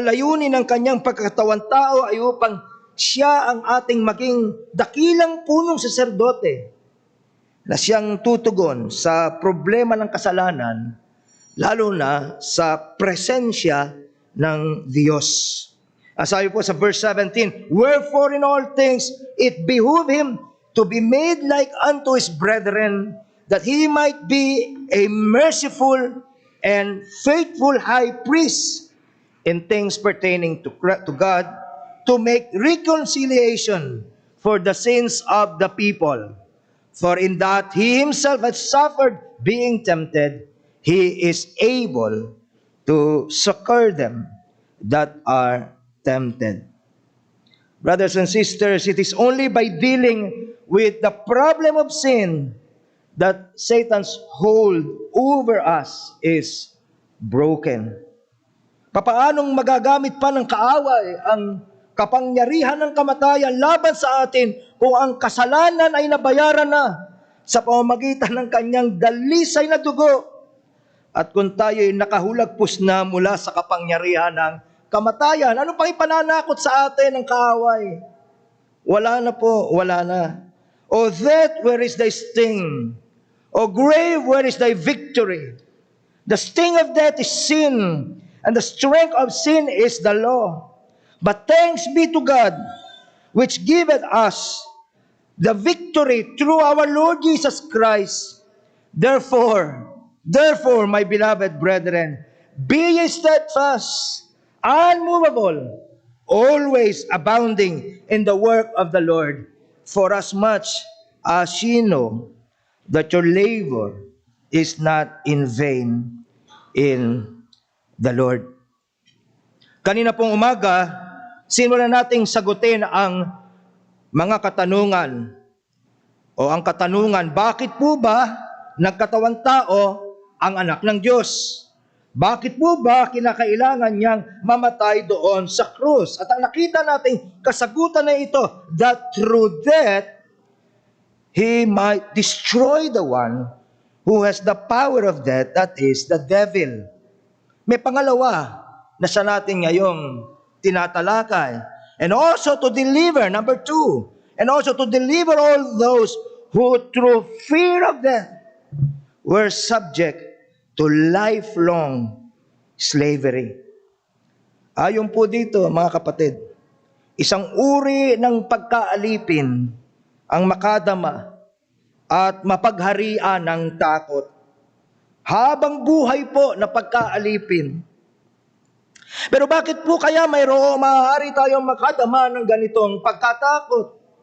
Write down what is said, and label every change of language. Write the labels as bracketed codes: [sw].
[tl] Ang layunin ng kanyang pagkakatawang tao ay upang siya ang ating maging dakilang punong saserdote na siyang tutugon sa problema ng kasalanan, lalo na sa presensya ng Diyos. Ang sabi po sa [en] verse 17, wherefore in all things it behooved him to be made like unto his brethren, that he might be a merciful and faithful high priest in things pertaining to God, to make reconciliation for the sins of the people. For in that he himself has suffered being tempted, he is able to succor them that are tempted. Brothers and sisters, it is only by dealing with the problem of sin that Satan's hold over us is broken. [tl] Papaanong magagamit pa ng kaaway ang kapangyarihan ng kamatayan laban sa atin kung ang kasalanan ay nabayaran na sa pamamagitan ng kanyang dalisay na dugo, at kung tayo ay nakahulagpos na mula sa kapangyarihan ng kamatayan? Ano pang ipananakot sa atin ng kaaway? Wala na po, wala na. [en] O death, where is thy sting? O grave, where is thy victory? The sting of death is sin, and the strength of sin is the law. But thanks be to God, which giveth us the victory through our Lord Jesus Christ. Therefore, my beloved brethren, be ye steadfast, unmovable, always abounding in the work of the Lord, for as much as ye know that your labor is not in vain in the Lord. [tl] Kanina pong umaga, simulan nating sagutin ang mga katanungan o ang katanungan, bakit po ba nagkatawang tao ang anak ng Diyos? Bakit po ba kinakailangan niyang mamatay doon sa krus? At ang nakita nating kasagutan na ito, [en] that through death, he might destroy the one who has the power of death, that is, the devil. [tl] May pangalawa na sa natin ngayong tinatalakay. [en] And also to deliver, number 2, and also to deliver all those who through fear of death were subject to lifelong slavery. [tl] Ayon po dito, mga kapatid, isang uri ng pagkaalipin ang makadama at mapagharian ng takot. Habang buhay po na pagkaalipin. Pero bakit po kaya maaari tayong makadama ng ganitong pagkatakot?